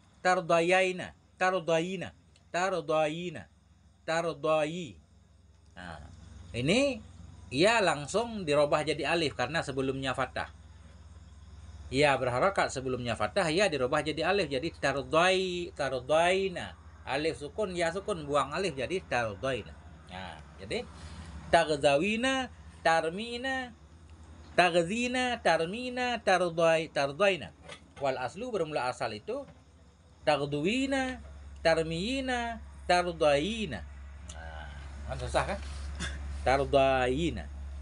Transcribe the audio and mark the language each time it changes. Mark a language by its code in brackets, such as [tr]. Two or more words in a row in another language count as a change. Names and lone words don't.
[id] Nah, ini ia langsung dirubah jadi alif karena sebelumnya fathah. Ya berharakat sebelumnya fathah, ya dirubah jadi alif jadi tardaina. Alif sukun, ya sukun, buang alif jadi tardaina. Nah, jadi taghzawina, tarmina, taghzina, tarmina, tardaina. [ar] والأصل [id] bermula asal itu taghduwina, tarmiyina, tardaina. Nah, kan susah kan? Tardaina.